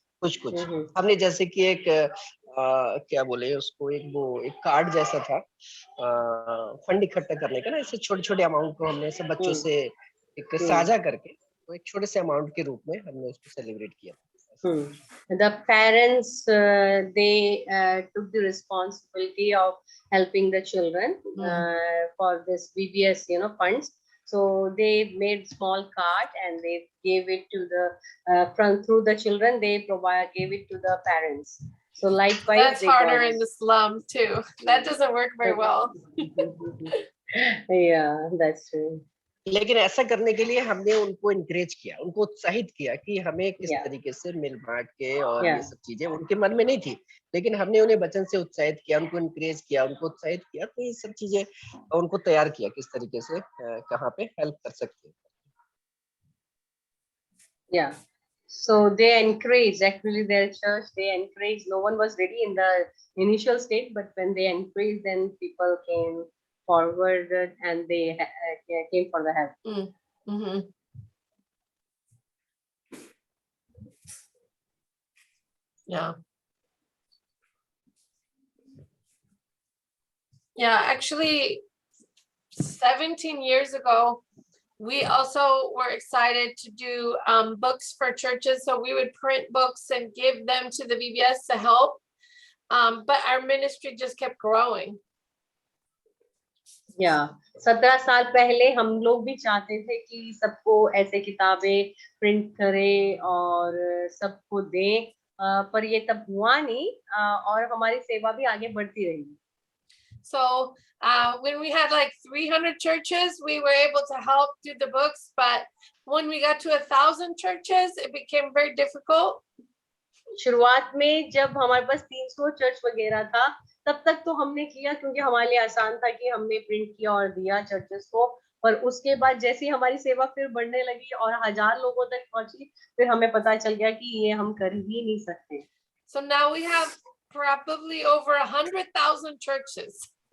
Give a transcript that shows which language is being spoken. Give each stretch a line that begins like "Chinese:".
Hindi: कुछ हमने जैसे कि एक क्या बोले उसको, एक कार्ड जैसा था फंड इकट्ठा करने का ना, ऐसे छोटे छोटे अमाउंट को हमने सब बच्चों से एक साझा करके तो एक छोटे से अमाउंट के रूप में हमने उसको सेलिब्रेट किया।
English: The parents they took the responsibility of helping the children for this VBS funds. So they made small card and they gave it to the through the children, they gave it to the parents. So likewise that's harder in the slum too. That doesn't work very well. Yeah, that's true.
Hindi: लेकिन ऐसा करने के लिए हमने उनको encourage किया, उनको उत्साहित किया कि हमें किस तरीके से मिल बांट के, और ये सब चीजें उनके मन में नहीं थी, लेकिन हमने उन्हें वचन से उत्साहित किया, उनको इनकरेज किया, उनको उत्साहित किया, तो ये सब चीजें उनको तैयार किया किस तरीके से कहाँ पे हेल्प कर सकते हैं।
English: Yeah, so they encouraged, actually their church, they encouraged. No one was ready in the initial state, but when they encouraged, then people came forward and they came for the help. Yeah, actually 17 years ago we also were excited to do books for churches, so we would print books and give them to the VBS to help, but our ministry just kept growing.
Hindi: 17 साल पहले हम लोग भी चाहते थे कि सबको ऐसे किताबें प्रिंट करें और सबको दें, पर ये तब हुआ नहीं, और हमारी सेवा भी आगे बढ़ती रही।
English: So when we had like 300 churches, we were able to help do the books, but when we got to 1,000 churches, it became very difficult.
Hindi: शुरुआत में जब हमारे पास 300 चर्च वगैरह था, तब तक तो हमने किया क्योंकि हमारे लिए आसान था कि हमने प्रिंट किया और दिया चर्चेस को, पर उसके बाद जैसे हमारी सेवा फिर बढ़ने लगी और 1000 लोगों तक पहुंची, फिर हमें पता चल गया कि ये हम कर ही नहीं सकते।
English: So now we have probably over 100,000 churches.